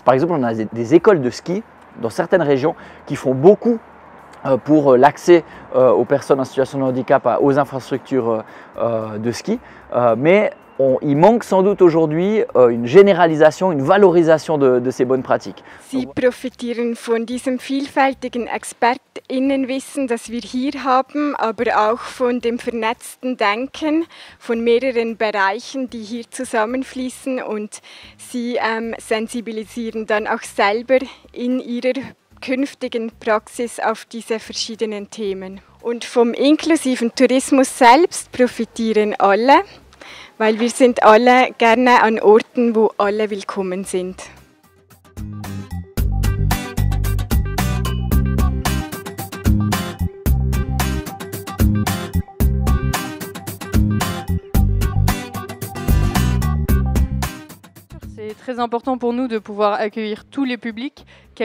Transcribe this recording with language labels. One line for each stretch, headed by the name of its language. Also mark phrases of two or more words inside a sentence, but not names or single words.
French: Par exemple, on a des écoles de ski dans certaines régions qui font beaucoup pour l'accès aux personnes en situation de handicap aux infrastructures de ski, mais il manque sans doute aujourd'hui une généralisation, une valorisation de ces bonnes pratiques.
German: Sie profitieren von diesem vielfältigen ExpertInnenwissen, das wir hier haben, aber auch von dem vernetzten Denken von mehreren Bereichen, die hier zusammenfließen, und sie sensibilisieren dann auch selber in ihrer künftigen Praxis auf diese verschiedenen Themen. Und vom inklusiven Tourismus selbst profitieren alle, weil wir sind alle gerne an Orten, wo alle willkommen sind.
French: C'est très important pour nous de pouvoir accueillir tous les publics, quels